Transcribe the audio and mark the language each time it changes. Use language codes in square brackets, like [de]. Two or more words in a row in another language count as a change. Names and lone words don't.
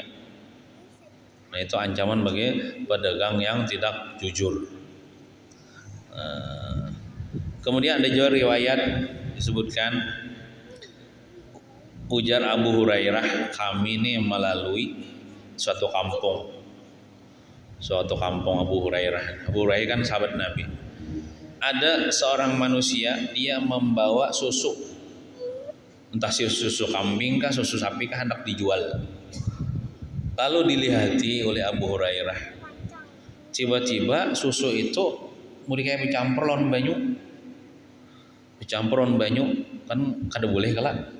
[id] Nah, itu ancaman bagi pedagang yang tidak jujur. Kemudian ada juga riwayat disebutkan, ujar Abu Hurairah, kami ini melalui suatu kampung Abu Hurairah. Abu Hurairah kan sahabat Nabi. Ada seorang manusia, dia membawa susu, entah susu kambing kah, susu sapi kah, hendak dijual. [bjn] Lalu dilihati oleh Abu Hurairah, tiba-tiba susu itu mulai kayak bercampuron banyu, kan kada boleh kalah.